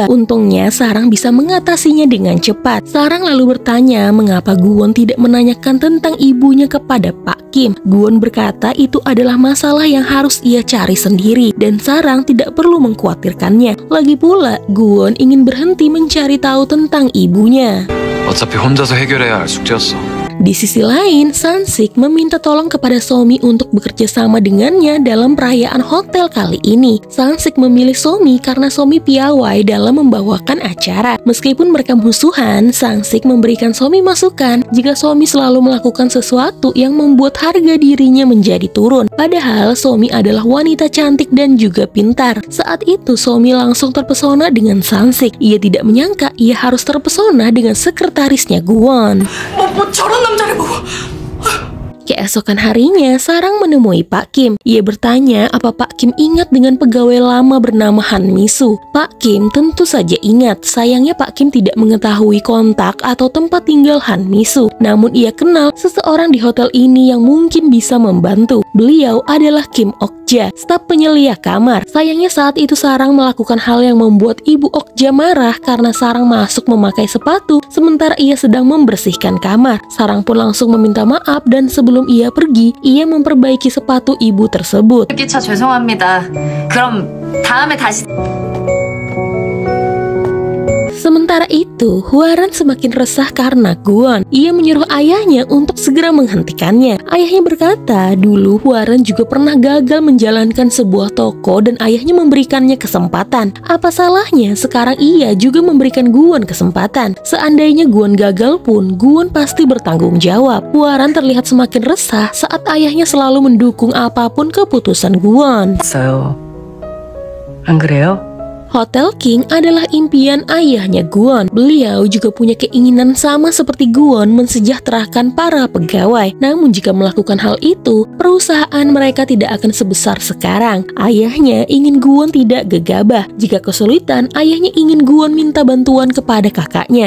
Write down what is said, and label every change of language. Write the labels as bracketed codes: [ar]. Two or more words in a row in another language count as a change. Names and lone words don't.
[id] Untungnya Sarang bisa mengatasinya dengan cepat. Sarang lalu bertanya mengapa Gwon tidak menanyakan tentang ibunya kepada Pak Kim. Gwon berkata itu adalah masalah yang harus ia cari sendiri dan Sarang tidak perlu mengkhawatirkannya. Lagi pula, Gwon ingin berhenti mencari tahu tentang ibunya. [ko] 어차피 혼자서 해결해야 할 숙제였어. [id] Di sisi lain, Sansik meminta tolong kepada Somi untuk bekerja sama dengannya dalam perayaan hotel kali ini. Sansik memilih Somi karena Somi piawai dalam membawakan acara. Meskipun mereka musuhan, Sansik memberikan Somi masukan jika Somi selalu melakukan sesuatu yang membuat harga dirinya menjadi turun. Padahal Somi adalah wanita cantik dan juga pintar. Saat itu Somi langsung terpesona dengan Sansik. Ia tidak menyangka ia harus terpesona dengan sekretarisnya Gwon. [ko] 뭐 저런 남자를 보고. [id] Keesokan harinya, Sarang menemui Pak Kim. Ia bertanya apa Pak Kim ingat dengan pegawai lama bernama Han Misu. Pak Kim tentu saja ingat, sayangnya Pak Kim tidak mengetahui kontak atau tempat tinggal Han Misu. Namun ia kenal seseorang di hotel ini yang mungkin bisa membantu. Beliau adalah Kim Okja, staf penyelia kamar. Sayangnya saat itu Sarang melakukan hal yang membuat Ibu Okja marah karena Sarang masuk memakai sepatu sementara ia sedang membersihkan kamar. Sarang pun langsung meminta maaf dan sebelum ia pergi, ia memperbaiki sepatu ibu tersebut. [ko] 기차 죄송합니다. 그럼 다음에 다시. [id] Sementara itu, Hwaran semakin resah karena Gwon. Ia menyuruh ayahnya untuk segera menghentikannya. Ayahnya berkata, dulu Hwaran juga pernah gagal menjalankan sebuah toko dan ayahnya memberikannya kesempatan. Apa salahnya sekarang ia juga memberikan Gwon kesempatan? Seandainya Gwon gagal pun, Gwon pasti bertanggung jawab. Hwaran terlihat semakin resah saat ayahnya selalu mendukung apapun keputusan Gwon. [ko] 있어요. 안 그래요? [id] Hotel King adalah impian ayahnya Gwon. Beliau juga punya keinginan sama seperti Gwon mensejahterakan para pegawai. Namun jika melakukan hal itu, perusahaan mereka tidak akan sebesar sekarang. Ayahnya ingin Gwon tidak gegabah. Jika kesulitan, ayahnya ingin Gwon minta bantuan kepada kakaknya.